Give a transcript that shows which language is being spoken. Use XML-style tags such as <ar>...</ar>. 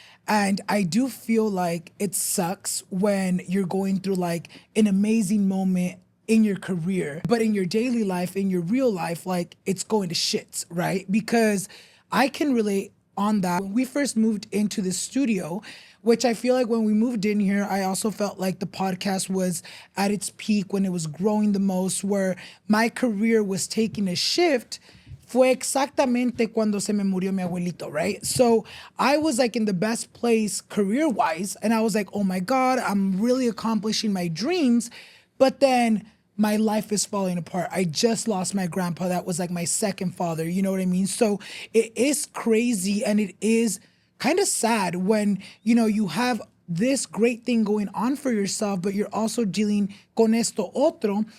<en>And I do feel like it sucks when you're going through like an amazing moment in your career, but in your daily life, in your real life, like it's going to shits, right? Because I can relate on that. When we first moved into the studio, which I feel like when we moved in here, I also felt like the podcast was at its peak when it was growing the most, where my career was taking a shift.</en> <es>Fue exactamente cuando se me murió mi abuelito, right?</es> <en>So I was like in the best place career-wise, and I was like, oh my God, I'm really accomplishing my dreams. But then my life is falling apart. I just lost my grandpa. That was like my second father. You know what I mean? So it is crazy, and it is kind of sad when, you have this great thing going on for yourself, but you're also dealing</en> <es>con esto otro.</es>